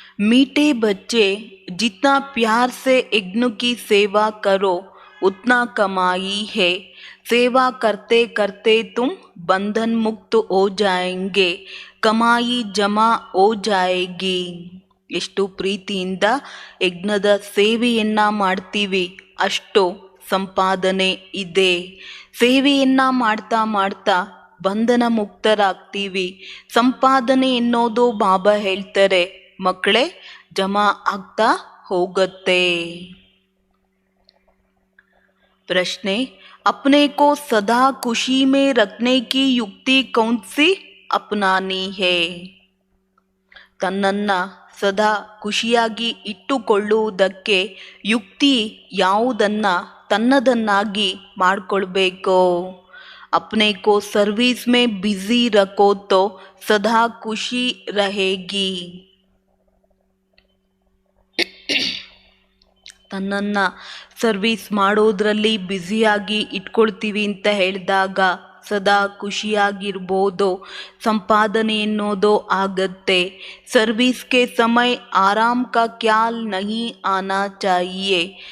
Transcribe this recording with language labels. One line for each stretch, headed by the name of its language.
Hindi: मीठे बच्चे, जितना प्यार से यज्ञ की सेवा करो उतना कमाई है। सेवा करते करते तुम बंधन मुक्त हो जाएंगे, कमाई जमा हो जाएगी।
Kannada: ಎಷ್ಟು ಪ್ರೀತಿಯಿಂದ ಯಜ್ಞದ ಸೇವೆಯನ್ನ ಮಾಡ್ತೀವಿ ಅಷ್ಟು ಸಂಪಾದನೆ ಇದೆ. ಸೇವೆಯನ್ನ ಮಾಡ್ತಾ ಮಾಡ್ತಾ ಬಂಧನ ಮುಕ್ತರಾಗ್ತೀವಿ. ಸಂಪಾದನೆ ಎನ್ನೋದು ಬಾಬಾ ಹೇಳ್ತಾರೆ ಮಕ್ಕಳೇ ಜಮಾ ಆಗ್ತಾ ಹೋಗತ್ತೆ.
Hindi: प्रश्न, अपने को सदा खुशी में रखने की युक्ति कौन सी अपनानी है?
Kannada: ತನ್ನನ್ನ ಸದಾ ಖುಷಿಯಾಗಿ ಇಟ್ಟುಕೊಳ್ಳುವುದಕ್ಕೆ ಯುಕ್ತಿ ಯಾವುದನ್ನ ತನ್ನದನ್ನಾಗಿ ಮಾಡಿಕೊಳ್ಬೇಕು?
Hindi: अपने को सर्विस में बिजी रखो तो सदा खुशी रहेगी।
Kannada: ತನ್ನನ್ನ ಸರ್ವಿಸ್ ಮಾಡೋದ್ರಲ್ಲಿ ಬ್ಯುಸಿಯಾಗಿ ಇಟ್ಕೊಳ್ತೀವಿ ಅಂತ ಹೇಳಿದಾಗ ಸದಾ ಖುಷಿಯಾಗಿರ್ಬೋದು, ಸಂಪಾದನೆ ಎನ್ನೋದು ಆಗತ್ತೆ. ಸರ್ವಿಸ್ಗೆ ಸಮಯ
Hindi: ಆರಾಮ್ ಕಾ ಖ್ಯಾಲ್ ನಹಿ ಆನಾ ಚಾಹಿಯೆ.